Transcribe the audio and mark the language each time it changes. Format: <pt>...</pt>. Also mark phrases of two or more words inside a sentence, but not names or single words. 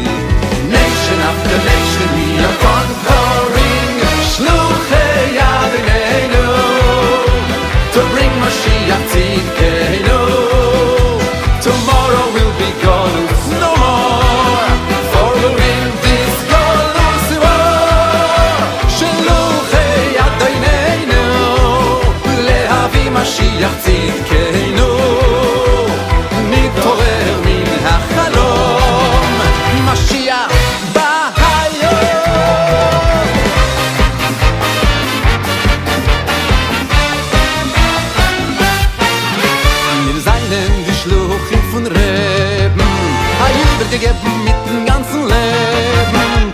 <en>Nation after nation we are conquering.</en> <he>שלוחי אדוננו</he> <en>to bring</en> <he>משיח צדקנו.</he> <en>Tomorrow will be golus no more, for we'll win this golus war.</en> <he>שלוחי אדוננו להביא משיח צדקנו. ניתעורר מן החלום,</he> <yi>משיח געגעבן מיט דעם גאַנצן לעבן.</yi>